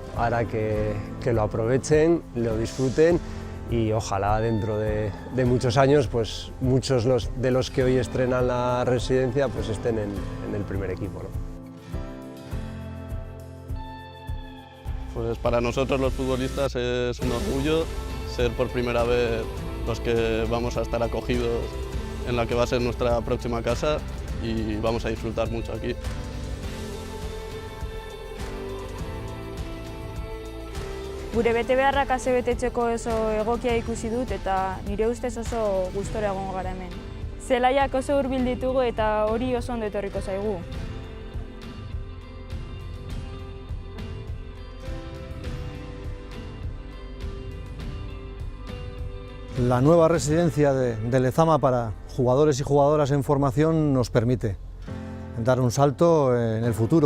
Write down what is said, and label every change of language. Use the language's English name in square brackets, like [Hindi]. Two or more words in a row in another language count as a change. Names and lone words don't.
[Spanish] Ahora que lo aprovechen, lo disfruten y ojalá dentro de muchos años, pues muchos de los que hoy estrenan la residencia pues estén en el primer equipo, ¿no? Pues para nosotros los futbolistas es un orgullo ser por primera vez los que vamos a estar acogidos en la que va a ser nuestra próxima casa y vamos a disfrutar mucho aquí. [Basque] Gure betebeharrak asebetetzeko oso egokia ikusi dut eta nire ustez oso gustora egongo gara hemen. Zelaiak oso hurbil ditugu eta hori oso ondo etorriko zaigu. [Spanish] La nueva residencia de Lezama para jugadores y jugadoras en formación nos permite dar un salto en el futuro.